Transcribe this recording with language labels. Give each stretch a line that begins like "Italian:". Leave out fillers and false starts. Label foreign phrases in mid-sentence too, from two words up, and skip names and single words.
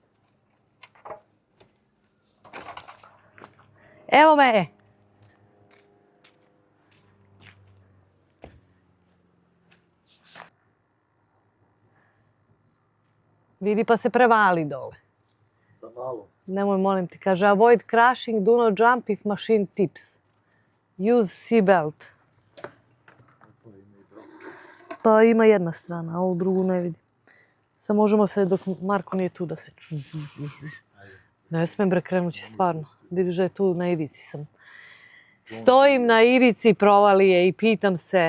Serbian: Evo me! Vidi pa se prevali dole. Za malo. Nemoj, molim ti, kaže
English: avoid crashing, do not jump if machine tips. Use seatbelt.
Serbian: Pa ima jedna strana, a ovu drugu ne vidi. Sad možemo se, dok Marko nije tu, da se... Ne smijem bre, krenut će stvarno. Vidiš da je tu na ivici sam. Stojim na ivici provalije i pitam se